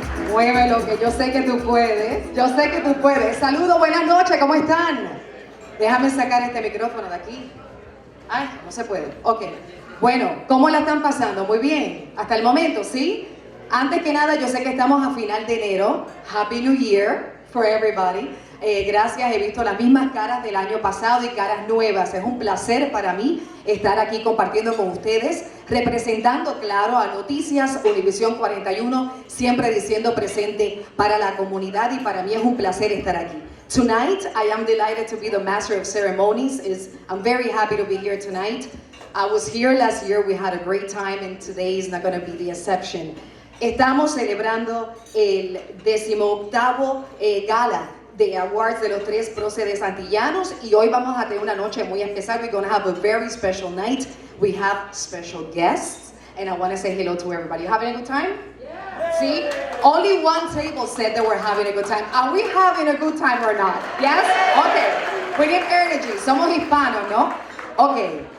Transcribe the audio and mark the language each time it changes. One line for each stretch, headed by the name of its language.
Spanish: Muévelo, que yo sé que tú puedes. Yo sé que tú puedes. Saludos, buenas noches, ¿cómo están? Déjame sacar este micrófono de aquí. Ay, no se puede. Ok. Bueno, ¿cómo la están pasando? Muy bien. Hasta el momento, ¿sí? Antes que nada, yo sé que estamos a final de enero.
English: Happy New Year for everybody.
Spanish: Gracias, he visto las mismas caras del año pasado y caras nuevas. Es un placer para mí estar aquí compartiendo con ustedes, representando, claro, a Noticias Univision 41, siempre diciendo presente para la comunidad, y para mí es un placer estar aquí.
English: Tonight, I am delighted to be the master of ceremonies. I'm very happy to be here tonight. I was here last year, we had a great time, and today is not going to be the exception.
Spanish: Estamos celebrando el 18º gala de awards de los Tres Proceres Antillanos, y hoy vamos a tener una noche muy especial.
English: We're going to have a very special night. We have special guests, and I want to say hello to everybody. You having a good time? Yeah. See, only one table said that we're having a good time. Are we having a good time or not? Yes? Okay. We need energy.
Spanish: Somos hispanos, ¿no?
English: Okay.